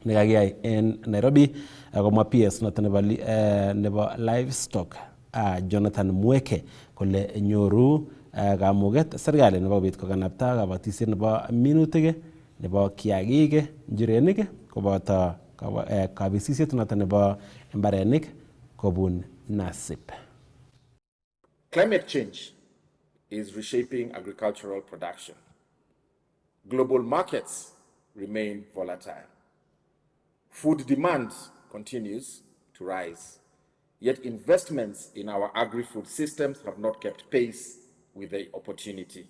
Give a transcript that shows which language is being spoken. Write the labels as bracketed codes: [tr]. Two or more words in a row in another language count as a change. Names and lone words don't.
[kln] nekakiyai en Nairobi komwa PS noton nebo livestock Jonathan Mweke kole nyoru kamuget serikali nebo kobit kokanapta kabatisiet nebo minutik nebo kiagik njirenik koboto kabisisiet noton nebo mbarenik kobun NASIP. [en] Climate change is reshaping agricultural production. Global markets remain volatile. Food demand continues to rise, yet investments in our agri-food systems have not kept pace with the opportunity.